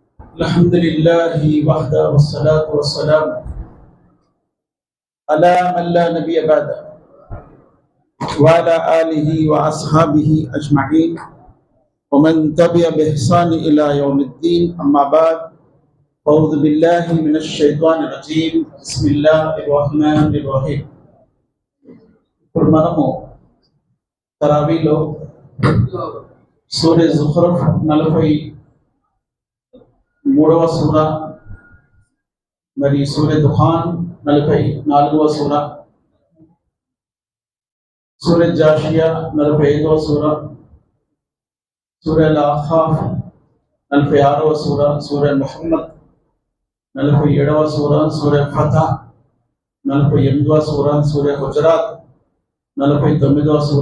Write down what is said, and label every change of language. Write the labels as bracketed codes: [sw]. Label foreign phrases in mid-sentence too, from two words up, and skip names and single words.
[ar] الحمد لله وحده والصلاة والسلام على من لا نبي بعده وعلى آله وأصحابه أجمعين ومن تبع بإحسان إلى يوم الدين. أما بعد، أعوذ بالله من الشيطان الرجيم. بسم الله الرحمن الرحيم. [te] ఇప్పుడు మనము తరావీలో సూర్య జుఖ్రఫ్ 43వ సూర, మరి సూర్య దుఖాన్ 44వ సూర, సూర్య జాషియా 45వ సూర, సూర్య అల్-అహ్కాఫ్ 46వ సూర, సూర్య ముహమ్మద్ 47వ సూర, సూర్య ఫతహ్ 48వ సూర, సూర్య హుజరాత్ 49వ సూర.